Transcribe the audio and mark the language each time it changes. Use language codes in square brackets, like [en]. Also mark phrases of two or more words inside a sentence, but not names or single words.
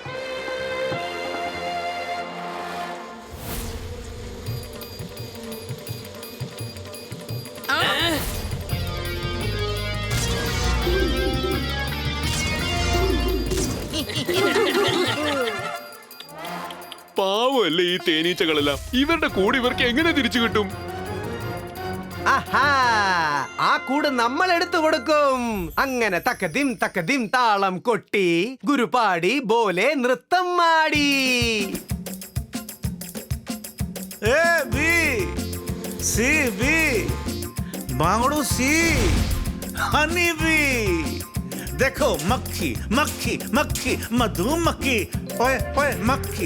[ml] പാവല്ലേ ഈ തേനീച്ചകളെല്ലാം. ഇവരുടെ കൂടെ ഇവർക്ക് എങ്ങനെ തിരിച്ചു കിട്ടും? ആഹാ, ആ കൂട് നമ്മൾ എടുത്തു കൊടുക്കും. അങ്ങനെ തക്കതിം താളം കൊട്ടി ഗുരുപാടി പോലെ നൃത്തം മാടി. [hi] ए बी सी बी बांगड़ू सी [en] honey bee [hi] देखो मक्खी मक्खी मक्खी मधुमक्खी ओए ओए मक्खी